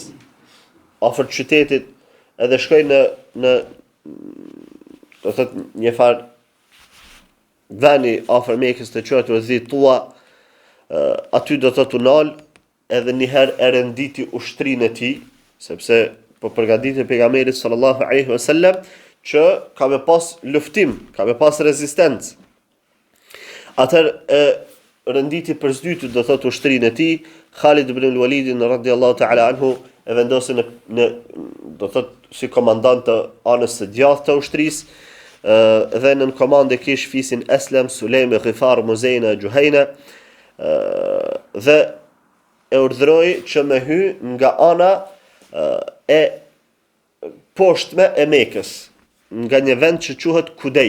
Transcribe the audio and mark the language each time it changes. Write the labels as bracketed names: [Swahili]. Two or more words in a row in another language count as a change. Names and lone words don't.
[Albanian] afër qytetit, edhe shkoi në do të thotë një far vani afër Mekës të quajtur Dhitua, aty do të thotë unal, edhe një herë e renditi ushtrinë e tij, sepse po përgatitej pejgamberi [Arabic] صلى الله عليه وسلم [Albanian] që ka me pas luftim, ka me pas rezistencë. Atëherë renditi për zdytë do thotë ushtrinë e tij, Khalid ibn al-Walid [Arabic] رضي الله تعالى عنه [Albanian] e vendosi në do thotë si komandant të anës së djathtë të ushtrisë, dhe në komandë kish fisin Eslem, Sulejm, Ghifar, Muzejna, Gjuhejna, dhe e urdhëroi që me hy nga ana e poshtme e Mekës, nga një vend që quhet Kudej.